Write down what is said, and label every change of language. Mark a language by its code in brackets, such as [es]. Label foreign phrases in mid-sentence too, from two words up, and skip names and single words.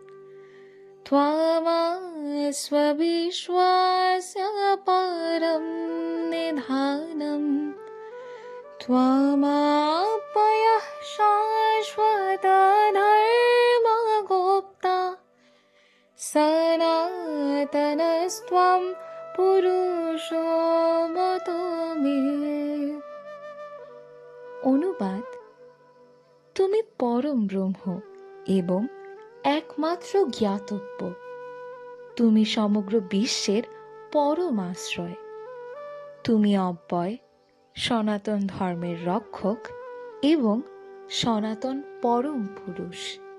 [sa] त्वामस्वविश्वास्य परं निधानं त्वामप्ययः शाश्वतधर्मगोप्ता सनातनस्त्वं पुरुषो मतो मे। [bn] অনুবাদ: তুমি পরম ব্রহ্ম এবং একমাত্র জ্ঞাতব্য। তুমি সমগ্র বিশ্বের পরম আশ্রয়। তুমি অব্যয়, সনাতন ধর্মের রক্ষক এবং সনাতন পরম পুরুষ।